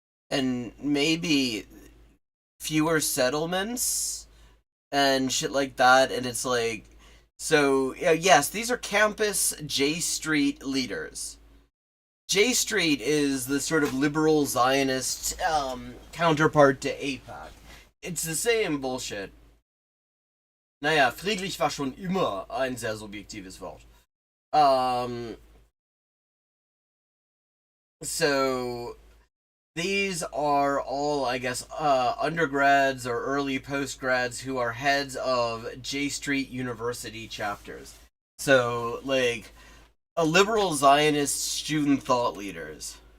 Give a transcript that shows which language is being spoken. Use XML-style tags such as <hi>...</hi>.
<en>And maybe fewer settlements and shit like that. And it's like, so, yes, these are campus J Street leaders. J Street is the sort of liberal Zionist counterpart to AIPAC. It's the same bullshit.</en> <de>Naja, friedlich war schon immer ein sehr subjektives Wort.</de> <en>So, these are all, I guess, undergrads or early postgrads who are heads of J Street University chapters. So, like, a liberal Zionist student thought leaders.</en>